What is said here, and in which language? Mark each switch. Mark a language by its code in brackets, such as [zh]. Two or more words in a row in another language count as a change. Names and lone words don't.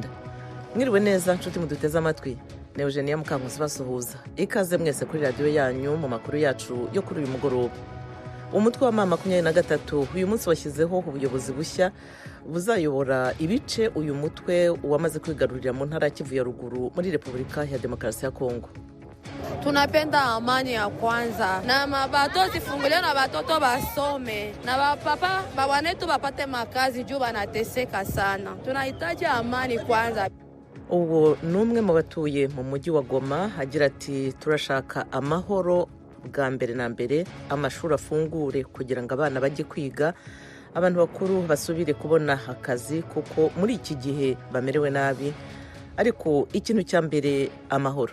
[rw] Mwiriwe neza nshuti muduteze amatwi. Ne Eugenia Mukankusi basuhuza. Ikaze mwese kuri radio yanyu mu makuru yacu yo kuri uyu mugoroba. Umutwe wa mama 23 uyu munsi washyizeho ubuyobozi bushya buzayobora ibice uyu mutwe wamaze kwigarurira mu ntara ya Kivu ya ruguru muri Repubulika ya Demokarasi ya Kongo. [sw] Tunapenda amani ya kwanza na mabato zifunguliwe na watoto basome na bapapa bawanetu bapate makazi juu banateseka sana. Tunahitaji amani kwanza. [rw] Uwo numwe mu batuye mu mujyi wa Goma agira ati turashaka amahoro bwa mbere na mbere, amashuri afungure kugira ngo abana bajye kwiga, abantu bakuru basubire kubona akazi kuko muri iki gihe bamerewe nabi, ariko ikintu cya mbere amahoro.